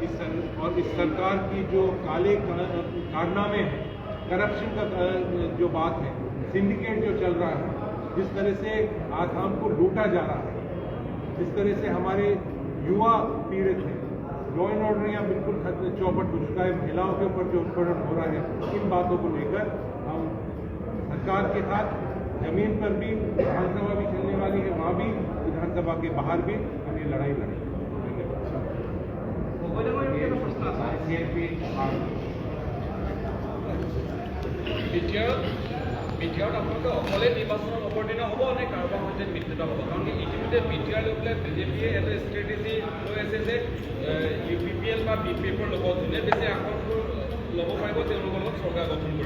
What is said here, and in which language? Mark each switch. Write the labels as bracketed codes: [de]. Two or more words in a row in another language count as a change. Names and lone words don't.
[hi] इस सरकार की जो काले कारनामे हैं, करप्शन का जो बात है, सिंडिकेट जो चल रहा है, जिस तरह से आसाम को लूटा जा रहा है, जिस तरह से हमारे युवा पीड़ित हैं, [en] law and order [hi] यहाँ बिल्कुल चौपट हो चुका है, महिलाओं के ऊपर जो उत्पीड़न हो रहा है, इन बातों को लेकर हम सरकार के साथ जमीन पर भी विधानसभा भी चलने वाली है, वहाँ भी विधानसभा के बाहर भी हम ये लड़ाई लड़ेंगे। [as] বিটিআৰত আপোনালোকে অকলে নিৰ্বাচনৰ অৱতীৰ্ণ হ'ব নে কাৰোবাৰ সৈতে মিত্ৰতা হ'ব? কাৰণ ইতিমধ্যে বিটিআৰ লৈ পেলাই বিজেপিয়ে এটা ষ্ট্ৰেটেজি লৈ আছে যে UPPL বা BPFৰ লগত যোনে বেছি আসনবোৰ ল'ব পাৰিব তেওঁলোকৰ লগত চৰকাৰ গঠন কৰিব।